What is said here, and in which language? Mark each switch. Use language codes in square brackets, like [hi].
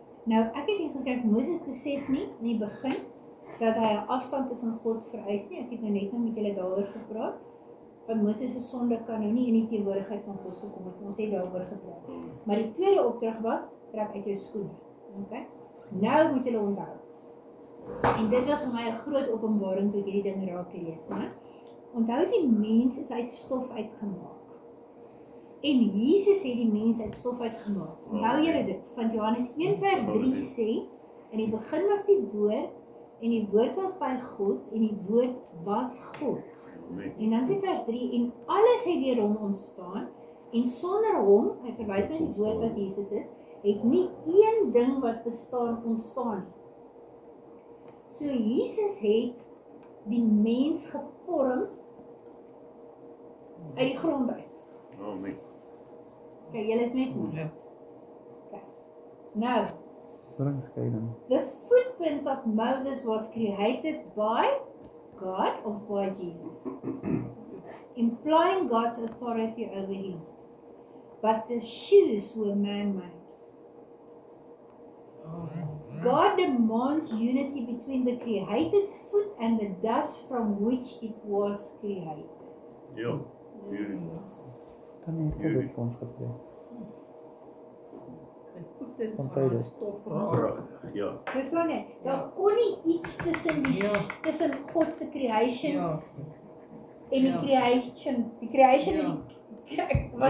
[af] Nou ek het hier geskryf, Moses besef nie in die begin dat hy 'n afstand tussen God vereis nie. Ek het nou net met julle daaroor gepraat. Want Moses se sonde kan nou nie in die teenwoordigheid van God gekom het. Ons het daaroor gepraat. Maar die tweede opdrag was, trek uit jou skoene. Okay? Nou moet julle onthou. En dit was vir my 'n groot openbaring toe ek hierdie ding raak lees, né? Onthou die mens is uit stof uitgemaak. En Jesus het die mens uit stof uitgemaak. Onthou julle dit? Van Johannes 1 vers 3 sê, in die begin was die woord, en die woord was by God, en die woord was God. En dan sê vers 3, en alles het deur hom ontstaan, en sonder hom, hy verwys na die woord wat Jesus is, het nie een ding wat bestaan ontstaan. So Jesus het die mens gevorm uit die grond uit. Amen. Kijk, julle is met my. Kijk. [en] Nou, the footprints of Moses was created by God or by Jesus, implying God's authority over him. But the shoes were man-made. God demands unity between the created foot and the dust from which it was created. [af] Ja, beautiful. Dan het God dit vir ons geplek. Sy voete is Want van hy is stof Pragtig, ja. Dis nou net, daar kon nie iets tussen die tussen God se creation en die creation, die creation wat